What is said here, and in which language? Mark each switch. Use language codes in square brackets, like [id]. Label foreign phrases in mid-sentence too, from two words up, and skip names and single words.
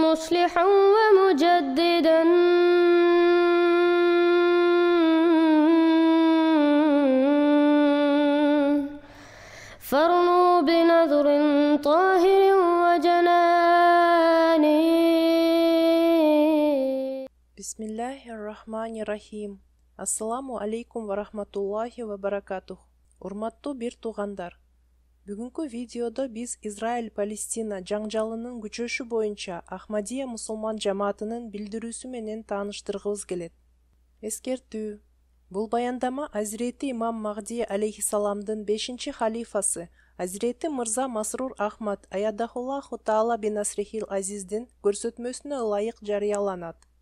[ar] مصلحا ومجددا فارنوا بنظر طاهر وجنان. بسم الله الرحمن الرحيم. السلام عليكم ورحمة الله وبركاته. [ky] Урматтуу бир туугандар. Бүгүнкү видеодо биз Израиль-Палестина жаңжалынын күчөшү боюнча Ахмадия мусулман жамаатынын билдирүүсү менен тааныштыргыбыз келет. Эскертүү. Бул баяндама Азирети Имам Махди алейхиссаламдын 5-чи халифасы Азирети Мырза Масрур Ахмад [ar] أيده الله تعالى بنصره العزيز [ky] көрсөтмөсүнө ылайык жарыяланат.